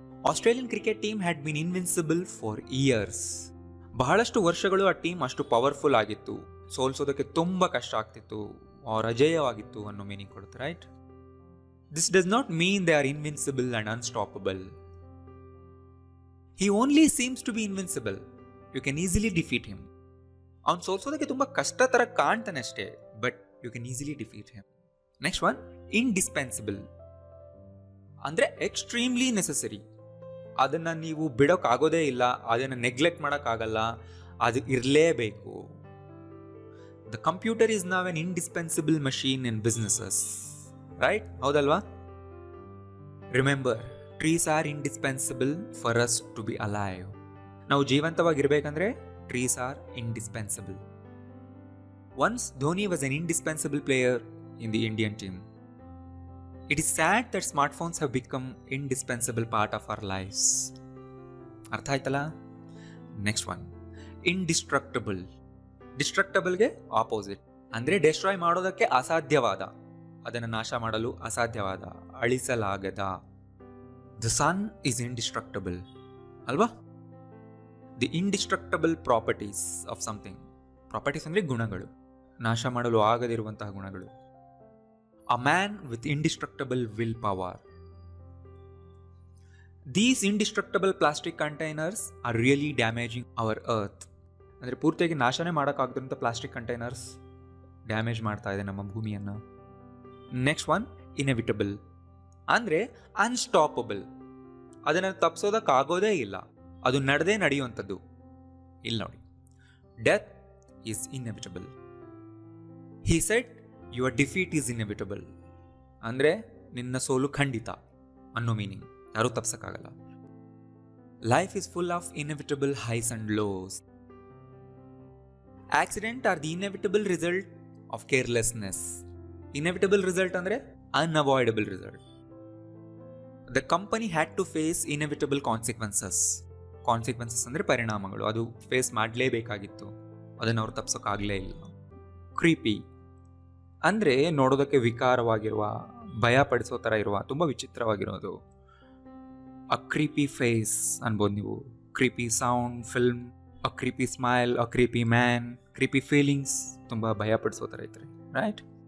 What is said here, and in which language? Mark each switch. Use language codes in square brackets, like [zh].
[en] Australian cricket team had been invincible for years. [kn] ಬಹಳಷ್ಟು ವರ್ಷಗಳು ಆ ಟೀಮ್ ಅಷ್ಟು ಪವರ್ಫುಲ್ ಆಗಿತ್ತು, ಸೋಲ್ಸೋದಕ್ಕೆ ತುಂಬ ಕಷ್ಟ ಆಗ್ತಿತ್ತು, ಆರ್ ಅಜೇಯವಾಗಿತ್ತು ಅನ್ನೋ ಮೀನಿಂಗ್ ಕೊಡುತ್ತೆ, right? [en] This does not mean they are invincible and unstoppable. He only seems to be invincible. You can easily defeat him. [kn] ಅವನು ಸೋಲ್ಸೋದಕ್ಕೆ ತುಂಬ ಕಷ್ಟ ಥರ ಕಾಣ್ತಾನೆ ಅಷ್ಟೇ, [en] But you can easily defeat him. Next one, indispensable ಅಂದರೆ extremely necessary. [kn] ಅದನ್ನು ನೀವು ಬಿಡೋಕ್ಕಾಗೋದೇ ಇಲ್ಲ, ಅದನ್ನು ನೆಗ್ಲೆಕ್ಟ್ ಮಾಡೋಕ್ಕಾಗಲ್ಲ, ಅದು ಇರಲೇಬೇಕು. [en] The computer is now an indispensable machine in businesses, right? ಹೌದಲ್ವಾ? Remember, trees are indispensable for us to be alive. [kn] ನಾವು ಜೀವಂತವಾಗಿರ್ಬೇಕಂದ್ರೆ [en] Trees are indispensable. Once Dhoni was an indispensable player in the Indian team. It is sad that smartphones have become indispensable part of our lives. [kn] ಅರ್ಥ ಆಯ್ತಲ್ಲ? Next one, indestructible. ಡಿಸ್ಟ್ರಕ್ಟಬಲ್ಗೆ opposite ಅಂದರೆ destroy ಮಾಡೋದಕ್ಕೆ ಅಸಾಧ್ಯವಾದ, ಅದನ್ನು ನಾಶ ಮಾಡಲು ಅಸಾಧ್ಯವಾದ, ಅಳಿಸಲಾಗದ. [en] The sun is indestructible, ಅಲ್ವಾ? The indestructible properties of something. [kn] Properties ಅಂದರೆ ಗುಣಗಳು, ನಾಶ ಮಾಡಲು ಆಗದಿರುವಂತಹ ಗುಣಗಳು. [en] A man with indestructible willpower. These indestructible plastic containers are really damaging our earth. [kn] ಅಂದರೆ ಪೂರ್ತಿಯಾಗಿ ನಾಶನೇ ಮಾಡೋಕ್ಕಾಗದಂಥ ಪ್ಲಾಸ್ಟಿಕ್ ಕಂಟೈನರ್ಸ್ ಡ್ಯಾಮೇಜ್ ಮಾಡ್ತಾ ಇದೆ ನಮ್ಮ ಭೂಮಿಯನ್ನು. [en] Next one, inevitable ಅಂದರೆ unstoppable. [kn] ಅದನ್ನು ತಪ್ಪಿಸೋದಕ್ಕಾಗೋದೇ ಇಲ್ಲ, ಅದು ನಡೆಯುವಂಥದ್ದು. ಇಲ್ಲಿ ನೋಡಿ, [en] Death is inevitable. He said your defeat is inevitable [kn] ಅಂದರೆ ನಿನ್ನ ಸೋಲು ಖಂಡಿತ ಅನ್ನೋ ಮೀನಿಂಗ್, ಯಾರೂ ತಪ್ಸಕ್ಕಾಗಲ್ಲ. [en] Life is full of inevitable highs and lows. Accident are the inevitable result of carelessness. Inevitable result ಅಂದರೆ unavoidable result. The company had to face inevitable consequences. [kn] Consequences ಅಂದರೆ ಪರಿಣಾಮಗಳು, ಅದು ಫೇಸ್ ಮಾಡಲೇಬೇಕಾಗಿತ್ತು, ಅದನ್ನು ಅವ್ರು ತಪ್ಸೋಕ್ಕಾಗಲೇ ಇಲ್ಲ. ಕ್ರೀಪಿ ಅಂದರೆ ನೋಡೋದಕ್ಕೆ ವಿಕಾರವಾಗಿರುವ, ಭಯ ಪಡಿಸೋ ಥರ ಇರುವ, ತುಂಬ ವಿಚಿತ್ರವಾಗಿರೋದು. [en] A creepy face ಅನ್ಬೋದು ನೀವು. Creepy sound, film, a creepy smile, a creepy man, creepy feelings, [kn] ತುಂಬ ಭಯ ಪಡಿಸೋ ಥರ ಇರ್ತಾರೆ, [en] Right?